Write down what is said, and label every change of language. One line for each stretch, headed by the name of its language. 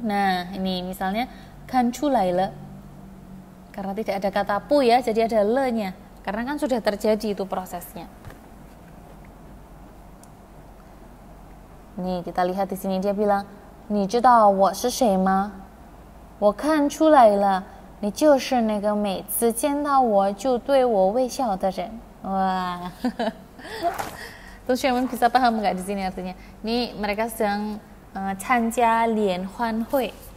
Indonesian: Nah ini misalnya 看出来了 karena tidak ada kata pu ya, jadi ada le-nya. Karena kan sudah terjadi itu prosesnya. Nih, kita lihat di sini dia bilang,
Chinese: 你知道我是谁吗? 我看出来了，你就是那个每次见到我就对我微笑的人.
Indonesian: Wah. Terus Sherman bisa paham nggak di sini artinya? Ini mereka sedang
Chinese: 参加联欢会.